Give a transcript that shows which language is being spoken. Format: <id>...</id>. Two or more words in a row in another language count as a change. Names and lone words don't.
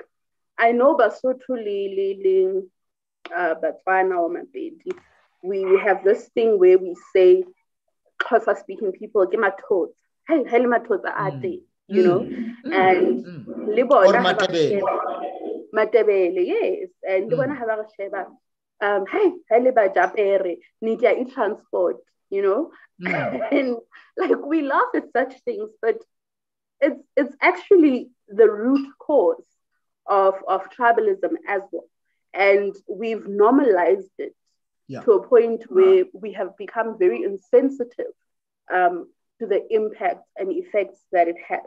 <en>I know Basotho, Liling, Batswana, or Mapedi, we have this thing where we say, Xhosa speaking people, Gematot, hey, Matot ate, you know, and Libo, Matebele, yes, and Libona have a sheba. Hey, Heliba Japere, Nidia in transport, you know, and like we laugh at such things, but it's actually the root cause of tribalism as well. And we've normalized it to a point where we have become very insensitive to the impact and effects that it has.</en>